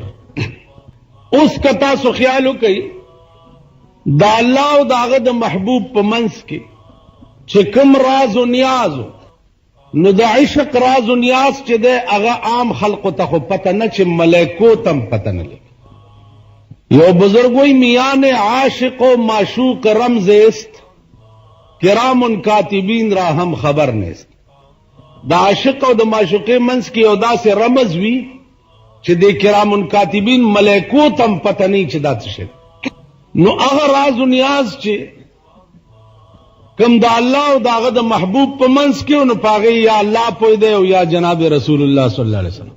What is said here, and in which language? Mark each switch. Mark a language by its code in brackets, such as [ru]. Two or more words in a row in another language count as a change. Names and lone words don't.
[ps] اوس که تاسو خیال وکئ د الله او د هغه د محبوب په منځ کې چې کوم راز و نیاز نو د عشق راز و نیاز چې دی هغه عام خلقو ته خو پته نه چې ملائکو ته هم پته نه لګي. یو بزرگ وی [fa] میان عاشق و معشوق رمز است کرام کاتبین را هم خبر نیست. [ps] دا عاشق او د معشوقې منځ کې یو داسې رمز وي چې د کرام کاتبین ملائکو ته هم پته نه چې دا څه شی. نو هغه راز و نیاز چې کم د الله او د هغه د محبوب په منځ کې نو په هغې یا الله پوه دی او یا جناب رسول الله صلی الله علیه وسلم.